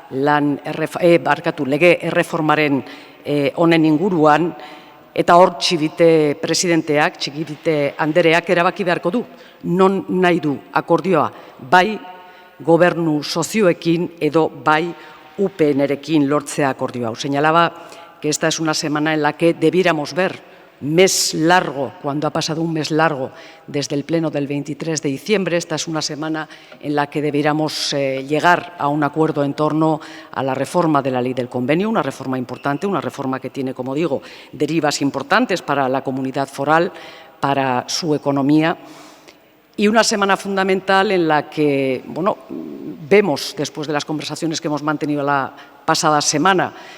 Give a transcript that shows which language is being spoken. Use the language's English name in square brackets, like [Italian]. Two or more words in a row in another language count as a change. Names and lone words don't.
[Basque] lege erreformaren honen inguruan, eta hor Txibite presidenteak, Txibite andereak erabaki beharko du, non nahi du akordioa, bai gobernu sozioekin edo bai UPN-erekin lortzea akordioa. [Spanish] Señalaba que esta es una semana en la que debiéramos ver mes largo, cuando ha pasado un mes largo desde el pleno del 23 de diciembre, esta es una semana en la que debiéramos llegar a un acuerdo en torno a la reforma de la ley del convenio, una reforma importante, una reforma que tiene, como digo, derivas importantes para la comunidad foral, para su economía, y una semana fundamental en la que, vemos, después de las conversaciones que hemos mantenido la pasada semana,